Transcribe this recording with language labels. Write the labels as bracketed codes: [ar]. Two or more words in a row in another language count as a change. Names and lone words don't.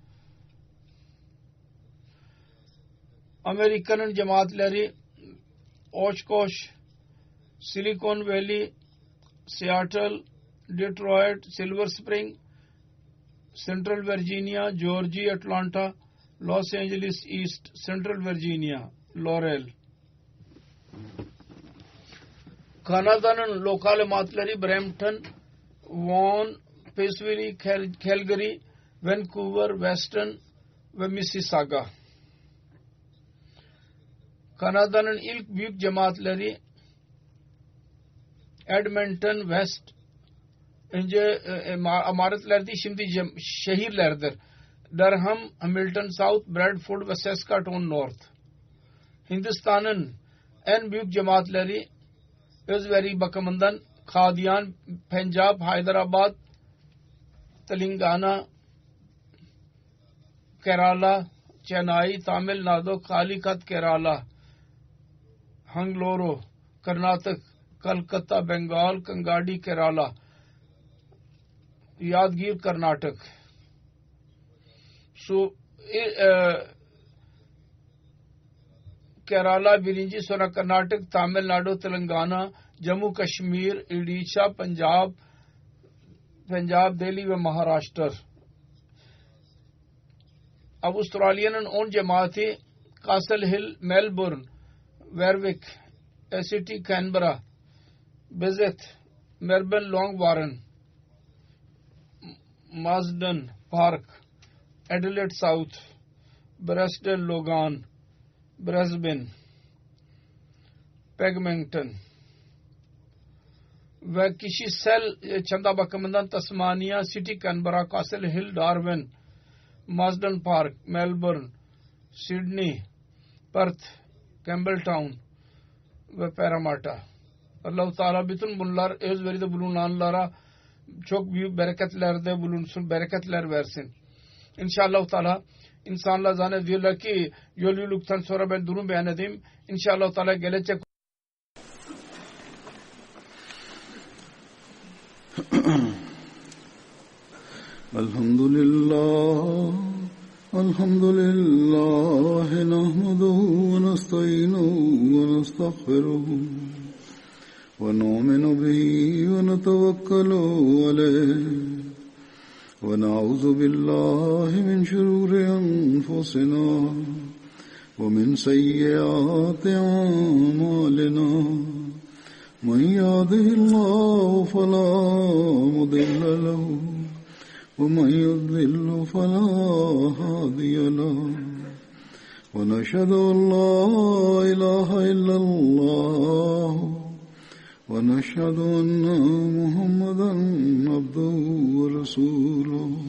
[tr] Amerika'nın cemaatleri Oshkosh, Silicon Valley, Seattle, Detroit, Silver Spring, Central Virginia, Georgia, Atlanta, Los Angeles East, Central Virginia, Laurel. Kanada'nın lokal cemaatleri Brampton, Vaughan, Pisville, Calgary, Vancouver, Weston ve Mississauga. Kanada'nın ilk büyük cemaatleri Edmonton West, önce amaretlerdi, şimdi şehirlerdir. Durham, Hamilton South, Bradford ve Saskatoon North. Hindistan'ın en büyük cemaatleri özveri bakımından Kadian, Punjab, Hyderabad, Telangana, Kerala, Chennai, Tamil Nadu, Calicut, Kerala, Hangalore, Karnataka, Kolkata, Bengal, Kangadi, Kerala, Yadgir, Karnataka. Kerala birinci, sonra Karnataka, Tamil Nadu, Telangana, Jammu Kashmir, Odisha, Punjab, Delhi ve Maharashtra. Avustralya'nın 10 cemaati Castle Hill, Melbourne, Warwick, ACT, Canberra, Bezet, Melbourne, Long Warren, Marsden Park, Adelaide South, Bristol, Logan, Brisbane, Pegmington ve kişisel çanda bakımından Tasmania, City, Canberra, Castle Hill, Darwin, Marsden Park, Melbourne, Sydney, Perth, Campbelltown ve Parramatta. [ar] الله تعالى [tr] bütün bunlar özveride bulunanlara çok büyük bereketlerde bulunsun, bereketler versin. [ar] إن شاء الله تعالى [tr] insanlar zannediyorlar ki yolculuktan sonra ben durum beyan edeyim. [ar] إن شاء الله تعالى [tr] gelecek. [ar] الحمد لله الحمد لله نحمده ونستعينه ونستغفره ونؤمن به ونتوكل عليه ونعوذ بالله من شرور أنفسنا ومن سيئات أعمالنا. من يهده الله فلا مضل له ومن يضلل فلا هادي له ونشهد أن لا إله إلا الله ونشهد أن محمدا عبده ورسوله